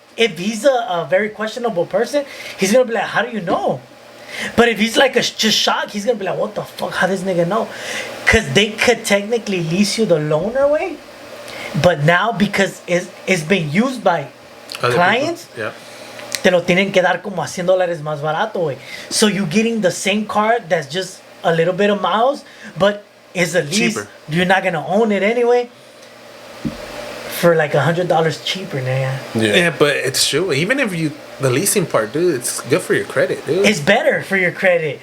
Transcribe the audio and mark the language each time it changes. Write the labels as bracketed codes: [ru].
[en] if he's a very questionable person, he's gonna be like, how do you know? But if he's like just shocked, he's gonna be like, what the fuck? How does this nigga know? Cause they could technically lease you the loaner way, but now because it's been used by Other clients, people. Yeah. [es] te lo tienen que dar como a $100 más barato, güey. [en] So you getting the same car that's just a little bit of miles, but it's a lease. Cheaper. You're not gonna own it anyway. For like $100 cheaper, nigga. Yeah, but it's true. Even if the leasing part, dude, it's good for your credit, dude. It's better for your credit.